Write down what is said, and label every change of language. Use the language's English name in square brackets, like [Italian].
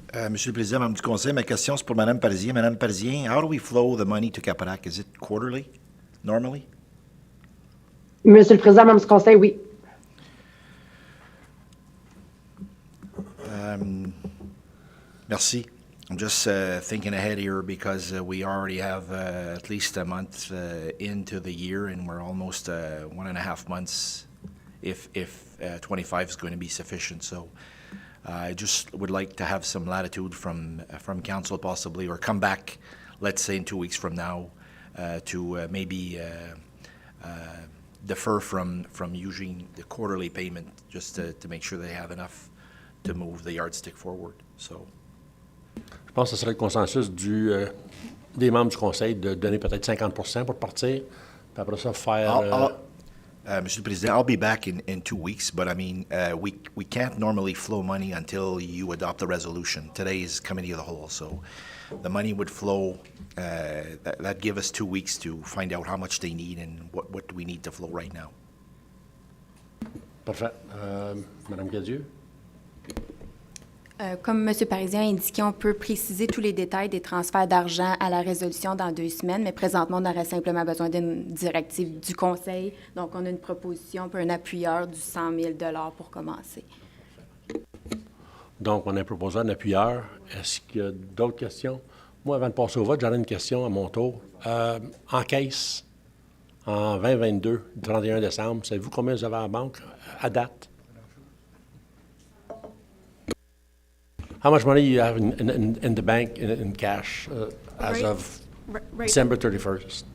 [French] Monsieur le Président, membre du Conseil, ma question c'est pour Mme Parisien. [English] Mme Parisien, how do we flow the money to CAPRAC? Is it quarterly, normally? [French] Monsieur le Président, membre du Conseil, oui. Merci. [English] I'm just thinking ahead here because we already have at least a month into the year, and we're almost 1.5 months if 25 is going to be sufficient. So I just would like to have some latitude from council possibly, or come back, let's say in 2 weeks from now, to maybe defer from using the quarterly payment just to make sure they have enough to move the yardstick forward. So. [French] Je pense que ce serait le consensus des membres du Conseil de donner peut-être 50% pour partir, puis après ça, faire... [English] Mr. President, I'll be back in 2 weeks, but I mean, we can't normally flow money until you adopt the resolution. Today is Committee of the Whole, so the money would flow. That give us 2 weeks to find out how much they need and what do we need to flow right now. [French] Parfait. Madame Cadieux? Comme M. Parisien a indiqué, on peut préciser tous les détails des transferts d'argent à la résolution dans 2 semaines, mais présentement, on aurait simplement besoin d'une directive du Conseil. Donc, on a une proposition pour un appuyeur du 100 000 $ pour commencer. Donc, on a proposé un appuyeur. Est-ce qu'il y a d'autres questions? Moi, avant de passer au vote, j'aurais une question à mon tour. En caisse, en 2022, le 31 décembre, savez-vous combien vous avez à la banque à date? [English] How much money you have in the bank in cash as of December 31st?